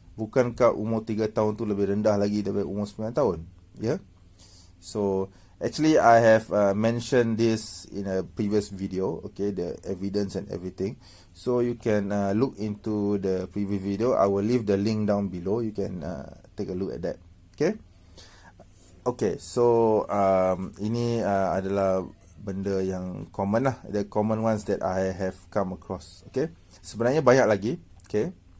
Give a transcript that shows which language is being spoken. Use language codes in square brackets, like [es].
[ms] Bukankah umur 3 tahun tu lebih rendah lagi daripada umur 9 tahun? Yeah? [en] So, actually I have mentioned this in a previous video, okay, the evidence and everything. So, you can look into the previous video. I will leave the link down below. You can take a look at that. Okay? [ms] Okay, so ini adalah benda yang common lah. [en] The common ones that I have come across. Okay? [ms] Sebenarnya banyak lagi. [en] Okay?